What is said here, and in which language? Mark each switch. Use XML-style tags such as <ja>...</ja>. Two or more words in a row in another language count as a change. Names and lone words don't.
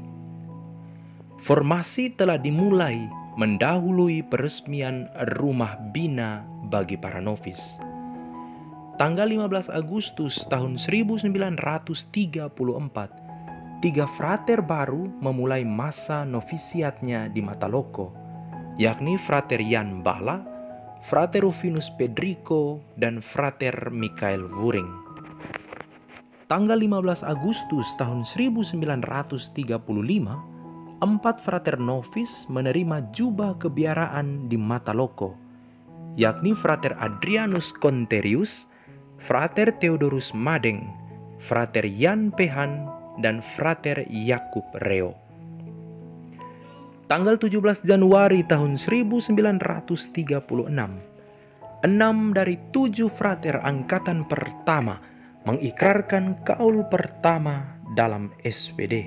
<id>Formasi telah dimulai mendahului peresmian rumah bina bagi para novis. Tanggal 15 Agustus tahun 1934, 3 frater baru memulai masa novisiatnya di Mataloko, yakni Frater Jan Bala, Frater Rufinus Pedrico, dan Frater Michael Wuring. Tanggal 15 Agustus tahun 1935, 4 frater novis menerima jubah kebiaraan di Mataloko, yakni Frater Adrianus Conterius, Frater Theodorus Madeng, Frater Jan Pehan, dan Frater Yakub Reo. Tanggal 17 Januari tahun 1936, 6 dari 7 frater angkatan pertama mengikrarkan kaul pertama dalam SPD.</id>